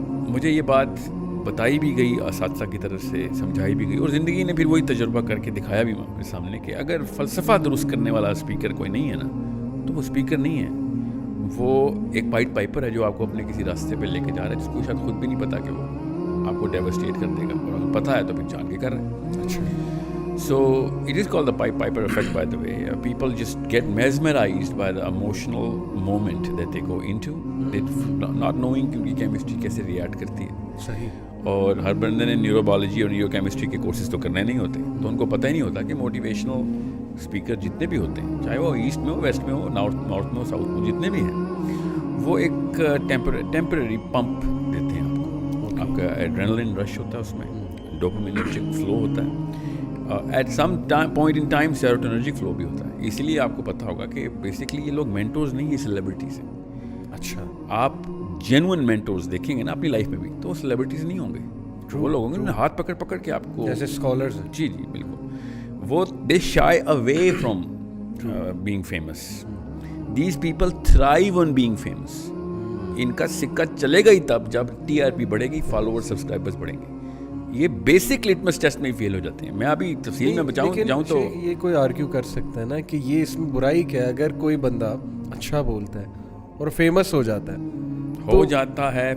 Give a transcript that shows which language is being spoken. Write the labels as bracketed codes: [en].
[ur] مجھے یہ بات بتائی بھی گئی اساتذہ کی طرف سے, سمجھائی بھی گئی, اور زندگی نے پھر وہی تجربہ کر کے دکھایا بھی میرے سامنے کہ اگر فلسفہ درست کرنے والا اسپیکر کوئی نہیں ہے نا, تو وہ اسپیکر نہیں ہے, وہ ایک پائٹ پائپر ہے جو آپ کو اپنے کسی راستے پہ لے کے جا رہا ہے, جس کو شاید خود بھی نہیں پتا کہ وہ آپ کو ڈیوسٹیٹ کر دے گا, اور اگر پتہ ہے تو پھر جان کے کر رہے ہیں. [en] اچھا, so it is called the pipe piper effect by the way. People just get mesmerised by the emotional moment that they go into, not knowing [ur] کہ ان کی کیمسٹری کیسے ریئیکٹ کرتی ہے. [en] صحیح. [ur] اور ہر بندے نے نیورو بایولوجی اور نیورو کیمسٹری کے کورسز تو کرنے نہیں ہوتے, تو ان کو پتہ ہی نہیں ہوتا کہ موٹیویشنل اسپیکر جتنے بھی ہوتے ہیں, چاہے وہ ایسٹ میں ہو, ویسٹ میں ہو, نارتھ میں ہو, ساؤتھ میں, جتنے بھی ہیں, وہ ایک ٹیمپرری پمپ دیتے ہیں آپ کو. آپ کا ایڈرینلن رش ہوتا ہے, اس میں ڈوپامینرجک فلو ہوتا ہے, [en] at some point in time [ur] سیروٹونرجک flu بھی ہوتا ہے. اسی لیے آپ کو پتہ ہوگا کہ بیسکلی یہ لوگ مینٹورز نہیں, یہ سیلیبریٹیز ہیں. اچھا, آپ جینوئن مینٹورز دیکھیں گے نا اپنی لائف میں بھی, تو وہ سیلیبریٹیز نہیں ہوں گے, وہ لوگ ہوں گے انہیں ہاتھ پکڑ کے آپ کو, جیسے اسکالرز. جی بالکل, وہ [en] They shy away from being famous. These people thrive on being famous. [ur] ان کا سکہ چلے گا ہی تب جب ٹی آر پی بڑھے گی, فالوور سبسکرائبرز بڑھیں گے. یہ بیسک لٹمس ٹیسٹ میں ہی فیل ہو جاتے ہیں. میں ابھی تفصیل میں جاؤں تو یہ کوئی آرگیو کر سکتا ہے نا کہ یہ اس میں برائی کیا ہے, اگر کوئی بندہ اچھا بولتا ہے اور فیمس ہو جاتا ہے